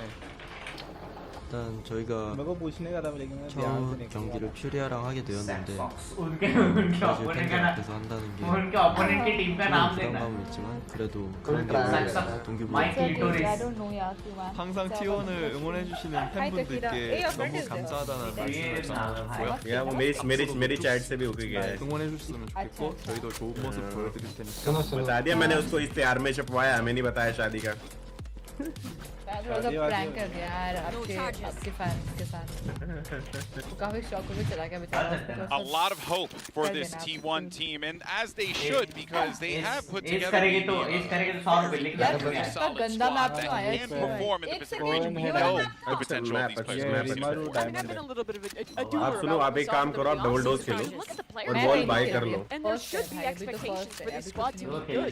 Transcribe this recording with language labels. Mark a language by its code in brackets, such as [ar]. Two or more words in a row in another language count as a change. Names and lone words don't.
[ko] 일단 저희가 첫 경기를 퓨리아랑 하게 되었는데 브라질 팬들 앞에서 한다는 게 부담감은 있지만 그래도 그런 게 동기부여. 항상 T1을 응원해주시는 팬분들께 너무 감사하다는 말씀을 전하고요. 응원해주셨으면 좋겠고 저희도 좋은 모습 보여드릴 테니까. [hi] थोड़ा सा प्रैंक कर दिया यार आपके फैंस के साथ। काफी शॉक में चला गया बेचारा। [en] A lot of hope for this T1 team, and as they should, because they have put together a pretty solid squad that can perform in the Pacific region. We know the potential of these players. I've been a little bit of a doer about this off the look at the players, and there should be expectations for this squad to be good.